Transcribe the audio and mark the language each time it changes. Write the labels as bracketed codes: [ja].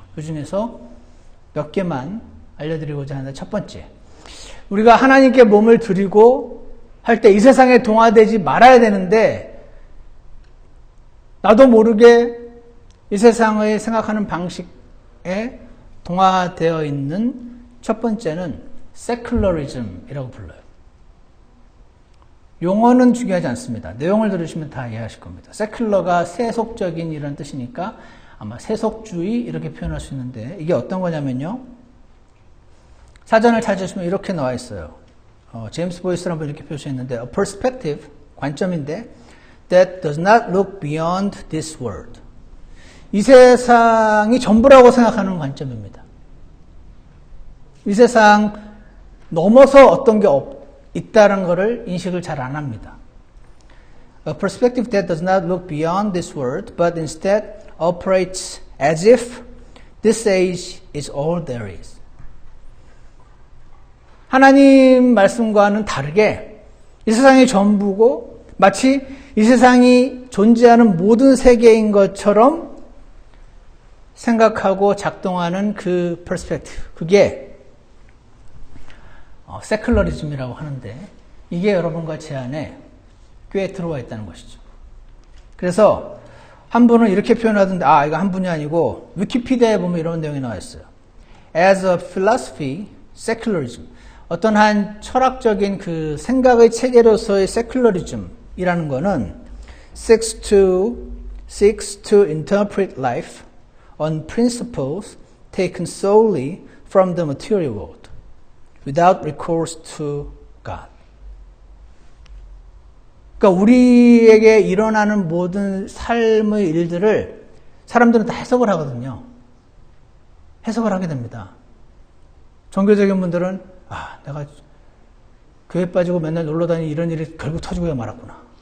[ko] 그 중에서 몇 개만 알려드리고자 하는데, 첫 번째, 우리가 하나님께 몸을 드리고 할 때 이 세상에 동화되지 말아야 되는데, 나도 모르게 이 세상의 생각하는 방식에 동화되어 있는 첫 번째는 secularism이라고 불러요. 용어는 중요하지 않습니다. 내용을 들으시면 다 이해하실 겁니다. secular가 세속적인 이런 뜻이니까 아마 세속주의 이렇게 표현할 수 있는데, 이게 어떤 거냐면요, 사전을 찾으시면 이렇게 나와 있어요. 제임스 보이스라는 분이 이렇게 표시했는데, [en] a perspective, [ko] 관점인데, [en] that does not look beyond this world. [ko] 이 세상이 전부라고 생각하는 관점입니다. 이 세상 넘어서 어떤 게 있다는 것을 인식을 잘 안 합니다. [en] A perspective that does not look beyond this world, but instead operates as if this age is all there is. [ko] 하나님 말씀과는 다르게 이 세상이 전부고 마치 이 세상이 존재하는 모든 세계인 것처럼 생각하고 작동하는 그 perspective, 그게 세큘러리즘이라고 하는데, 이게 여러분과 제 안에 꽤 들어와 있다는 것이죠. 그래서 한 분은 이렇게 표현하던데, 이거 한 분이 아니고 위키피디아에 보면 이런 내용이 나와 있어요. [en] As a philosophy, secularism, [ko] 어떤 한 철학적인 그 생각의 체계로서의 secularism이라는 거는 [en] seeks to interpret life on principles taken solely from the material world, without recourse to God. [ko] 그러니까 우리에게 일어나는 모든 삶의 일들을 사람들은 다 해석을 하거든요. 해석을 하게 됩니다. 종교적인 분들은 내가 교회 빠지고 맨날 놀러 다니는 이런 일이 결국 터지고 말았구나.